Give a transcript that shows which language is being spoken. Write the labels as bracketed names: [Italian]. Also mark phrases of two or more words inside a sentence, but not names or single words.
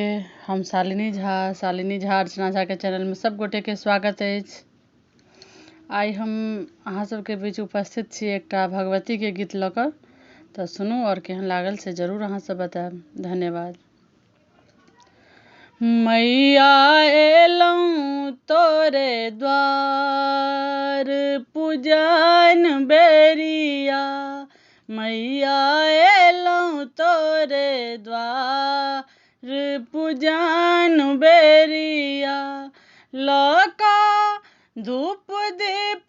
[Maithili] हम शालिनी झा अर्चना झा के चैनल में सब गोटे के स्वागत अछि। आई हम अहाँ सबके बीच उपस्थित छी एकटा भगवती के गीत लऽ कऽ, तऽ सुनू और केहन लागल से जरूर अहाँ सब बताएब। धन्यवाद। मैया एलौं तोरे द्वार पूजन बेरिया, मैया एलौं तोरे द्वार पूजन बेरिया, लौका धूप दीप